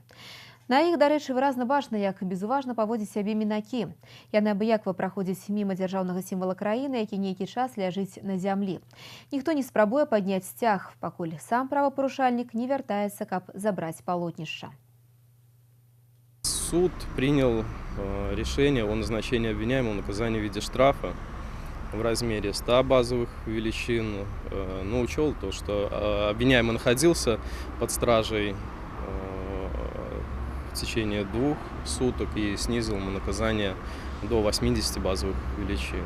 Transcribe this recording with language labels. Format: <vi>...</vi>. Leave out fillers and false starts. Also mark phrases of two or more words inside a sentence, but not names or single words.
<be>На іх, дарэчы, выразна бачна, як безуважна паводзіць сябе мінакі. Яны абыяква праходзяць міма дзяржаўнага сімвала краіны, які нейкі час ляжыць на зямлі. Ніхто не спрабуе падняць сцяг, пакуль сам правапарушальнік не вяртаецца, каб забраць палотнішча.</be> <ru>Суд принял решение о назначении обвиняемого наказания в виде штрафа в размере 100 базовых величин, но учел то, что обвиняемый находился под стражей в течение 2 суток и снизил ему наказание до 80 базовых величин.</ru>